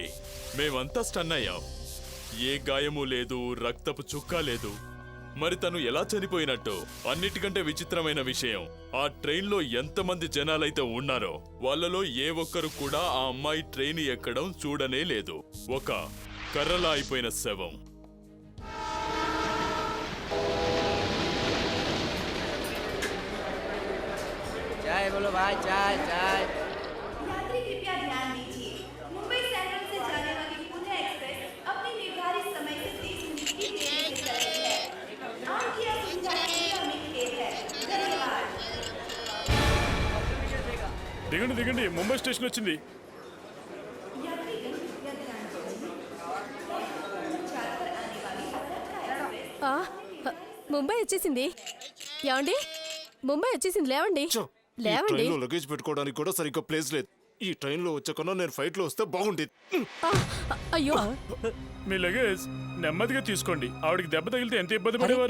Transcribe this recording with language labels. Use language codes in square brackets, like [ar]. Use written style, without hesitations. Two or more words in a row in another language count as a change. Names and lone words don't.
[te] మేమంతా స్టన్ అయ్యాం. ఏ గాయమూ లేదు, రక్తపు చుక్కా లేదు. మరి తను ఎలా చనిపోయినట్టు? అన్నిటికంటే విచిత్రమైన విషయం, ఆ ట్రైన్లో ఎంతమంది జనాలైతే ఉన్నారో వాళ్ళలో ఏ ఒక్కరు కూడా ఆ అమ్మాయి ట్రైన్ ఎక్కడం చూడనే లేదు. ఒక కర్రలా అయిపోయిన శవం. [hi] चाय बोलो भाई, चाय चाय। यात्री कृपया ध्यान दीजिए, मुंबई सेंट्रल से जाने वाली पुणे एक्सप्रेस अपने निर्धारित समय से 30 मिनट की देरी से चल रही है। आपकी असुविधा के लिए हमें खेद है। धन्यवाद। [te] దిగండి దిగండి, ముంబై స్టేషన్ వచ్చింది. [hi] यात्रीगण कृपया ध्यान दीजिए, चार पर आने वाली भारत का एक्सप्रेस [te] ముంబై వచ్చేసింది. ఏమండి, ముంబై వచ్చేసింది, లేవండి లేవండి. లగేజ్ పెట్టుకోవడానికి కూడా సరిగ్గా ప్లేస్ లేదు. ఈ ట్రైన్ లో వచ్చాకన్నా నేను ఫ్లైట్ లో వస్తే బాగుండేది. అయ్యో, మీ లగేజ్ నెమ్మదిగా తీసుకోండి. ఆవిడకి దెబ్బ తగిలితే ఎంత ఇబ్బంది పడేవారు.